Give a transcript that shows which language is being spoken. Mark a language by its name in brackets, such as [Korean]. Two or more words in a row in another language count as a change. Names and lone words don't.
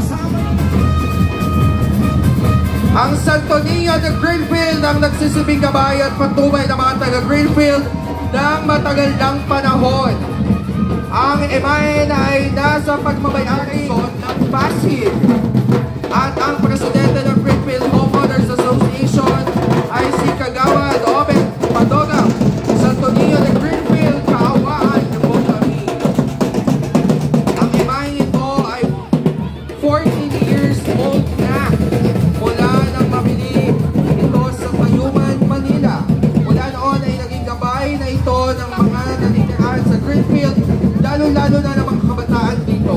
[Filipino] Ang Santo Niño de Greenfield ang nagsisibing gabay at patubay ng mga taga Greenfield ng matagal ng panahon. Ang imahen ay nasa pagmamayari ng Pasig. At ang presidente ng Greenfield Homeowners Association ay si Kagawad Oben Padoga. Santo Niño de Greenfield, kaawaan niyo po kami. Ang imahen ito ay 14 years old na mula nang mabili ito sa Tayuman, Manila. Mula noon ay naging gabay na ito ng mga nanitirahan sa Greenfield, lalo-lalo na ng mga kabataan dito.